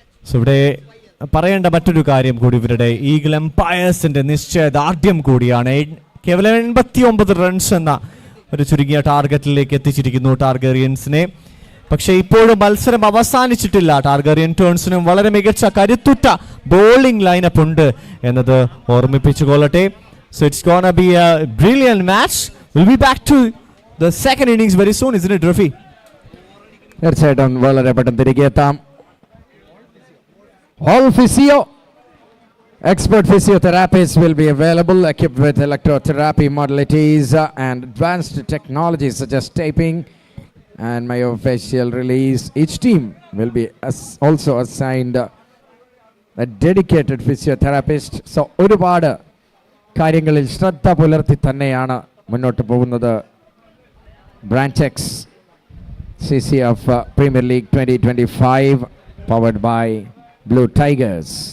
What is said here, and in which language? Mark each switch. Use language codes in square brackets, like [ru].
[ml] So ഇവിടെ പറയേണ്ട മറ്റൊരു കാര്യം കൂടി, ഇവരുടെ ഈഗിൾ എംപയേഴ്സിന്റെ നിശ്ചയദാർഢ്യം കൂടിയാണ്. കേവലം 89 റൺസ് എന്ന ഒരു ചുരുങ്ങിയ ടാർഗറ്റിലേക്ക് എത്തിച്ചിരിക്കുന്നു ടാർഗറിയൻസിനെ. പക്ഷേ ഇപ്പോഴും മത്സരം അവസാനിച്ചിട്ടില്ല. ടാർഗറിയൻ ടേൺസിനും വളരെ മികച്ച കരുത്തുറ്റ ബോളിംഗ് ലൈനപ്പ് ഉണ്ട് എന്നത് ഓർമ്മിപ്പിച്ചുകൊള്ളട്ടെ. [en] So it's gonna be a brilliant match. We'll be back to the second innings very soon, isn't it, Rafi? [ml] തീർച്ചയായിട്ടും വളരെ പെട്ടെന്ന് തിരികെ എത്താം. [en] All physio expert physiotherapists will be available, equipped with electrotherapy modalities and advanced technologies such as taping and myofascial release. Each team will be also assigned a dedicated physiotherapist. [ml] So ഒരുപാട് കാര്യങ്ങളിൽ ശ്രദ്ധ പുലർത്തി തന്നെയാണ് മുന്നോട്ട് പോകുന്നത് branch X CCF Premier League 2025 [en] powered by [ml] Blue Tigers.